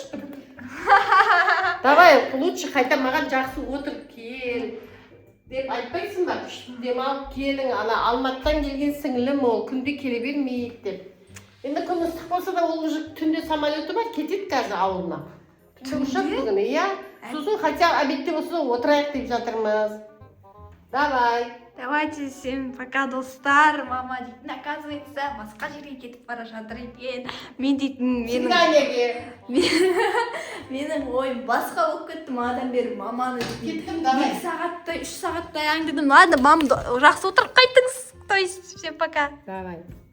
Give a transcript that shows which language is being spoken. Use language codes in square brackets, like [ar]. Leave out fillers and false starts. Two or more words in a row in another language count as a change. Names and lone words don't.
[kk] Давай, лучше қайта маған жақсы отырып кел деп айтпайсың ба? Күшті демалып келің, ана Алматыдан келген сіңілім ол күнде келе бермейді деп. Енді күн ыстық болса да ол уже түнде самолеті бар, кетеді қазір ауылына. Түнде? Иә. Сосын хотя обедте болса отырайық деп жатырмыз. [ru] Давай. Давайте всем пока, [kk] достар. Мама дейтін, оказывается, басқа жерге кетіп бара жатыр екен. Мен дейтін, менің ойым басқа болып кетті. Мадан бері маманы кеттім, давай. 2 сағаттай, 3 сағаттай аңдыдым. [ru] Ладно, мам, [kk] жақсы отырып қайтыңыз. [ru] То есть, всем пока. Давай.